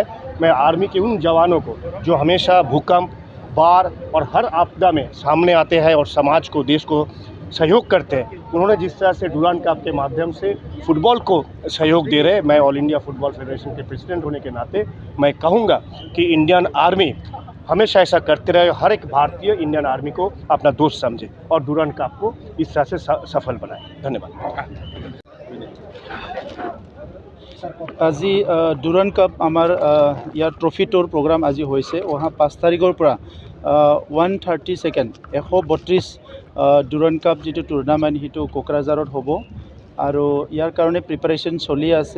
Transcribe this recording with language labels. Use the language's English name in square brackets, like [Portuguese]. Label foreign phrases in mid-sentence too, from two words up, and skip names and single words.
[Hindi] मैं आर्मी के उन जवानों को जो हमेशा भूकंप, बाढ़ और हर आपदा में सामने आते हैं और समाज को, देश को सहयोग करते हैं, उन्होंने जिस तरह से डुरान्ड कप के माध्यम से फुटबॉल को सहयोग दे रहे हैं, मैं ऑल इंडिया फुटबॉल फेडरेशन के प्रेसिडेंट होने के नाते मैं कहूँगा कि इंडियन आर्मी हमेशा ऐसा करते रहे। हर एक भारतीय इंडियन आर्मी को अपना दोस्त समझे और डुरान्ड कप को इस तरह से सफल बनाए। धन्यवाद। [Assamese] আজি ডুৰান্ড কাপ আমাৰ ইয়াৰ [English] trophy tour program [Assamese] আজি হৈছে। অহা 5 তাৰিখৰ পৰা 132 ডুৰান্ড কাপ যিটো টুৰ্ণামেণ্ট সেইটো কোকৰাঝাৰত হ'ব আৰু ইয়াৰ কাৰণে প্ৰিপাৰেশ্যন চলি আছে।